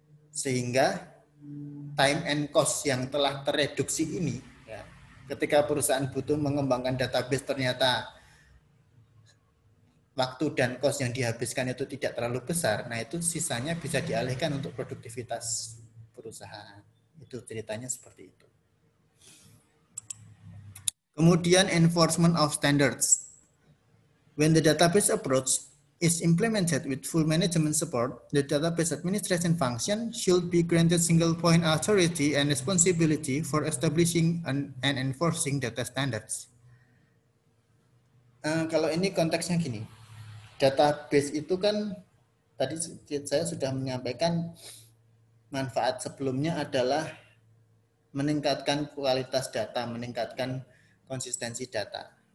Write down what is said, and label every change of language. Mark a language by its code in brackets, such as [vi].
[id] Sehingga time and cost yang telah tereduksi ini, ya, ketika perusahaan butuh mengembangkan database ternyata waktu dan cost yang dihabiskan itu tidak terlalu besar, nah itu sisanya bisa dialihkan untuk produktivitas perusahaan. Itu ceritanya seperti itu. [en] Kemudian enforcement of standards. When the database approach is implemented with full management support, the database administration function should be granted single point authority and responsibility for establishing and enforcing data standards. [id] Kalau ini konteksnya gini, database itu kan tadi saya sudah menyampaikan manfaat sebelumnya adalah meningkatkan kualitas data, meningkatkan konsistensi data.